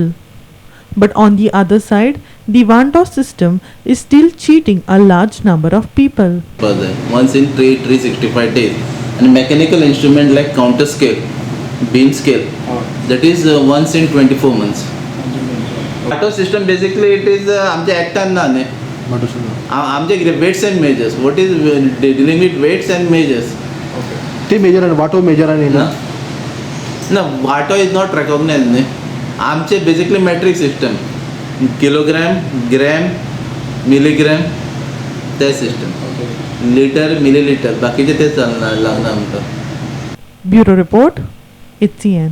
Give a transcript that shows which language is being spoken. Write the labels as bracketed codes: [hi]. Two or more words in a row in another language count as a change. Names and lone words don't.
[en] But on the other side, the Vanto system is still cheating a large number of people. Once in 365 days. And mechanical instrument like counter scale, beam scale, that is once in 24 months. Vanto system basically it is [kok] आमचे एकटान ना न्ही, आमचे [en] weights and measures. What is dealing with weights and measures? They measure and Vato measure and No, Vato is not recognized न्ही. आमचे basically metric system, kilogram, gram, milligram, that system. litre, millilitre, [kok] बाकीचे ते लागना आमकां. [en] Bureau Report, HCN.